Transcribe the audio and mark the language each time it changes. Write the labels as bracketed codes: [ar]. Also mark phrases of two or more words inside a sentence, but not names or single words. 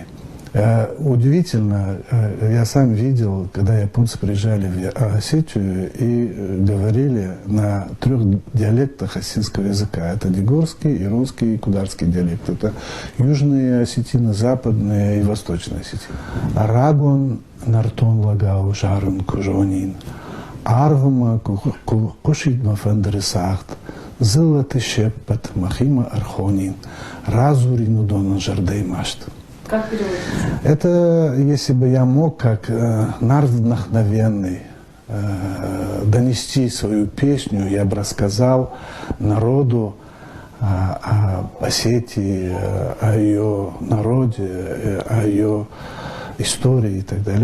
[ru] Удивительно, я сам видел, когда японцы приезжали в Осетию и говорили на 3 диалектах осетинского языка. Это дегорский, и русский, и кударский диалект. Это южные осетины, западные и восточные осетины. [os] Рагон нартон лагау жарун кужонин. Арвама кушидма фендерисахт. Зылаты щеппет махима архонин. Разурину дона жардей машт. [ru] Как переводится? Это, если бы я мог, как народ вдохновенный, донести свою песню, я бы рассказал народу о Осетии, о ее народе, о ее истории и так далее.